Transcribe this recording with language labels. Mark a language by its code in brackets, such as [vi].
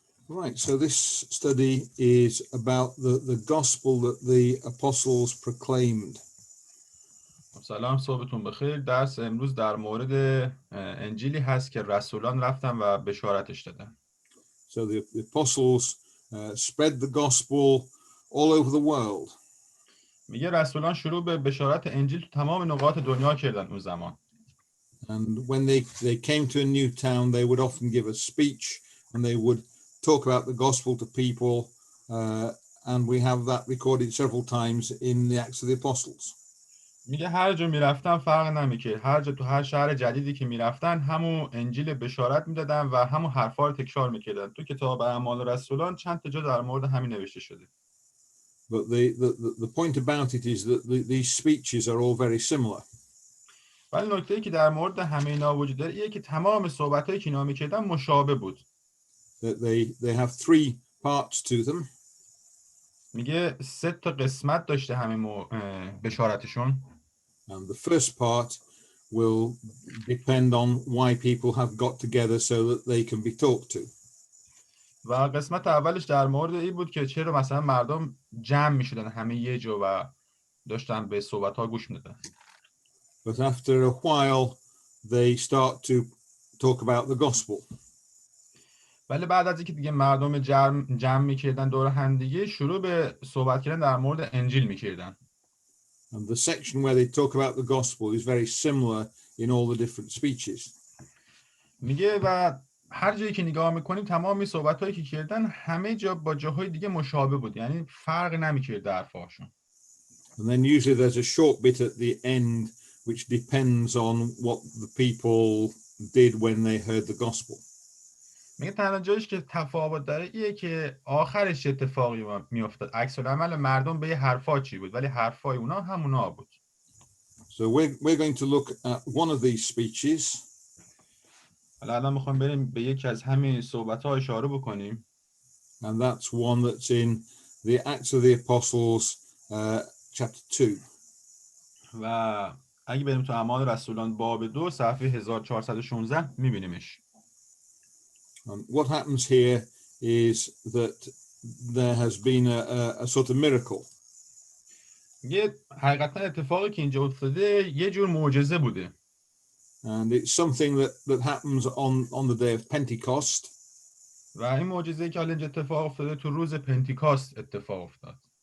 [en] Right, so this study is about the gospel that the apostles proclaimed. [fa] سلام، صبحتون بخیر. درس امروز در مورد انجیلی هست که رسولان رفتن و بشارتش دادن. [en] So the apostles spread the gospel all over the world. [fa] میگه رسولان شروع به بشارت انجیل تو تمام نقاط دنیا کردن اون زمان. [en] And when they came to a new town, they would often give a speech and they would talk about the gospel to people. And we have that recorded several times in the Acts of the Apostles. [fa] میگه هر جا میرفتن فرق نمیکرد. هر جا تو هر شهر جدیدی که میرفتن همون انجیل بشارت میدادن و همون حرفا رو تکرار میکردن. تو کتاب اعمال رسولان چند تا جا در مورد همین نوشته شده. [en] But the point about it is that these speeches are all very similar. [fa] ولی نکته‌ای که در مورد همه اینا وجود داره اینه که تمام صحبتایی که اینا میکردن مشابه بود. [en] That they have three parts to them. [fa] میگه 3 تا قسمت داشته همین بشارتشون. [en] And the first part will depend on why people have got together so that they can be talked to. [fa] و قسمت اولش در مورد این بود که چرا مثلا مردم جمع میشدن همه یه جا و داشتن به صحبت‌ها گوش میدادن. [en] But after a while they start to talk about the gospel. [fa] ولی بعد از اینکه دیگه مردم جمع میکردن دور هم دیگه شروع به صحبت کردن در مورد انجیل میکردن. [en] And the section where they talk about the gospel is very similar in all the different speeches. [fa] میگه و هر جایی که نگاه میکنیم تمامی صحبت‌هایی که کردن همه جا با جاهای دیگه مشابه بود، یعنی فرق نمیکرد در حرفاشون. [en] And then usually there's a short bit at the end which depends on what the people did when they heard the gospel. [fa] میگه تنها جایش که تفاوت داره اینه که آخرش اتفاقی میافتاد. عکس العمل مردم به یه حرفا چی بود ولی حرفای اونا همونا بود. [en] So we're going to look at one of these speeches. [fa] حالا الان میخوایم بریم به یکی از همین صحبت‌ها اشاره بکنیم. [en] And that's one that's in the Acts of the Apostles, chapter 2. [fa] و اگه بریم تو اعمال رسولان باب 2 صفحه 1416 میبینیمش. [en] What happens here is that there has been a sort of miracle. [fa] یه حقیقتا اتفاقی که اینجا افتاده یه جور معجزه بوده. [en] And it's something that happens on the day of Pentecost. [fa] و این معجزه‌ای که حالا اینجا اتفاق افتاده تو روز پنتیکاست اتفاق افتاد.